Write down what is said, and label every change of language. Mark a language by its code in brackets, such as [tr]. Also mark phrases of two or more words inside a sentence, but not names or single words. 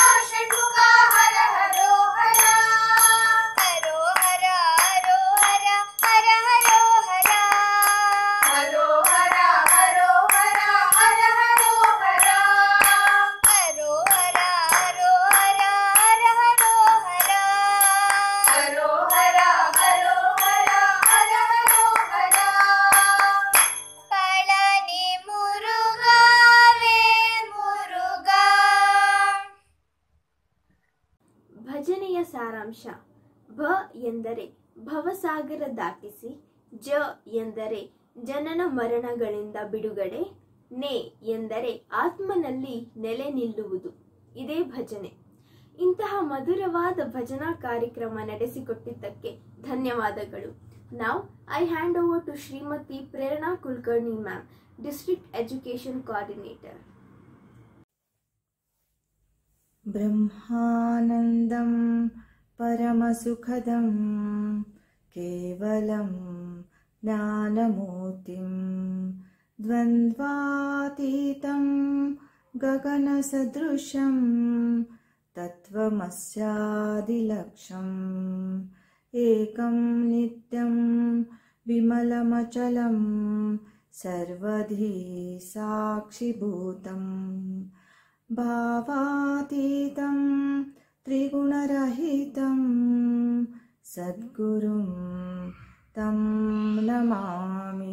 [ta] ஷண்முகா ஹர ஹரோ ஹரா ஹரோ ஹரா ஹரோ ஹரா ஹர ஹரோ ஹரா ஹரோ ஹரா ஹரோ ஹரா ஹர ஹரோ ஹரா ஹரோ ஹரா ஹரோ ஹரா ஹர ஹரோ ஹரா ஹரோ ஹரா ஹரோ ஹரா ஹர ஹரோ ஹரா பழனி முருகா வேல் முருகா [kn] ಭಜನೆಯ ಸಾರಾಂಶ. ಭ ಎಂದರೆ ಭವಸಾಗರ ದಾಟಿಸಿ, ಜ ಎಂದರೆ ಜನನ ಮರಣಗಳಿಂದ ಬಿಡುಗಡೆ, ನೆ ಎಂದರೆ ಆತ್ಮನಲ್ಲಿ ನೆಲೆ ನಿಲ್ಲುವುದು. ಇದೇ ಭಜನೆ. ಇಂತಹ ಮಧುರವಾದ ಭಜನಾ ಕಾರ್ಯಕ್ರಮ ನಡೆಸಿಕೊಟ್ಟಿದ್ದಕ್ಕೆ ಧನ್ಯವಾದಗಳು. [en] Now I hand over to Srimati Prerna Kulkarni ma'am, District Education Coordinator. [sa] ब्रह्मानन्दं परमसुखदं केवलं ज्ञानमूर्तिं द्वन्द्वातीतं गगनसदृशं तत्त्वमस्यादिलक्ष्यम् एकं नित्यं विमलमचलं सर्वधी साक्षिभूतम् भावातीतं त्रिगुणरहितं सद्गुरुं तं नमामि.